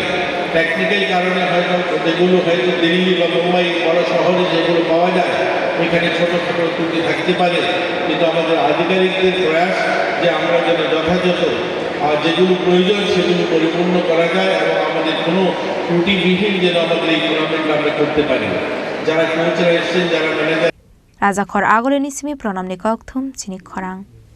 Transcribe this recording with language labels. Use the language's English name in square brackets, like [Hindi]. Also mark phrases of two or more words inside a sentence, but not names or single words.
[Bangla] টেকনিক্যাল কারণে হয়তো যেগুলো হয়তো দিল্লি বা মুম্বাই বড় শহরে যেগুলো পাওয়া যায় এখানে ছোটো ছোটো ত্রুটি থাকতে পারে, কিন্তু আমাদের আধিকারিকদের প্রয়াস যে আমরা যেন যথাযথ যেগুলো প্রয়োজন সেগুলো পরিপূর্ণ করা যায় এবং আমাদের কোনো ত্রুটিবিহীন যেন আমাদের এই টুর্নামেন্ট আমরা করতে পারি। যারা কোচরা এসছেন, যারা ম্যানেজার [Kok Borok] Raja Khor Agole Nisimi Pronam Nikok Thum Chini Khorang